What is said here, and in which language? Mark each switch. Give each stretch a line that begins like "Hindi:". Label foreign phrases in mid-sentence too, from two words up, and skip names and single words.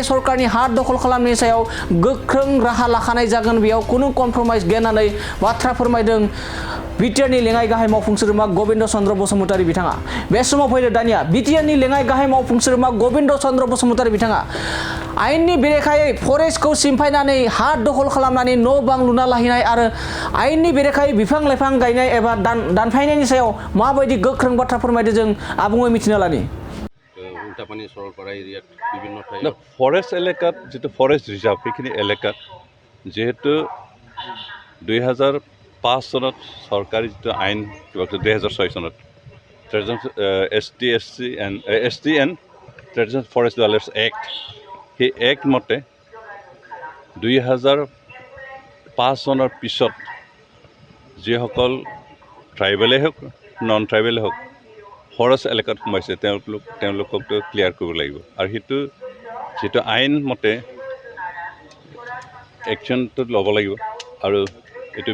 Bodo: सरकारनि हा दखल खालामनायनि सायाव गोख्रों राहा लाखानाय जागोन बेयाव खुनु कमप्रमाइज गैया होननानै बाथ्रा फोरमायदों बिटिआरनि लेङाइ गाहाय मावफुं सोद्रोमा गबिन्द चन्द्र बसुमतारी बिथाङा बे समाव फैदो दानिया बिटिआरनि लेङाइ गाहाय मावफुं सोद्रोमा गबिन्द चन्द्र बसुमतारी बिथाङा आयेननि बेरेखायै फरेस्टखौ सिमफायनानै हा दखल खालामनानै न' बां लुना लाहैनाय आरो आयेननि बेरेखायै बिफां लाइफां गायनाय एबा दानफायनायनि सायाव माबायदि गोख्रों बाथ्रा फोरमायदों जों आबुङै मिथिना लानि
Assamese: ফৰেষ্ট এলেকাত যিটো
English: forest reserve
Assamese: সেইখিনি এলেকাত যিহেতু 2005 চনত চৰকাৰী যিটো আইন 2006 চনত
English: ST and Traditional Forest Dwellers Act
Assamese: সেই এক্ট মতে 2005 চনৰ পিছত যিসকল ট্ৰাইবেলেই হওক
English: non tribal
Assamese: হওক ফৰেষ্ট এলেকাত সোমাইছে তেওঁলোককতো ক্লিয়াৰ কৰিব লাগিব আৰু সেইটো যিটো আইন মতে একশ্যনটো ল'ব লাগিব আৰু এইটো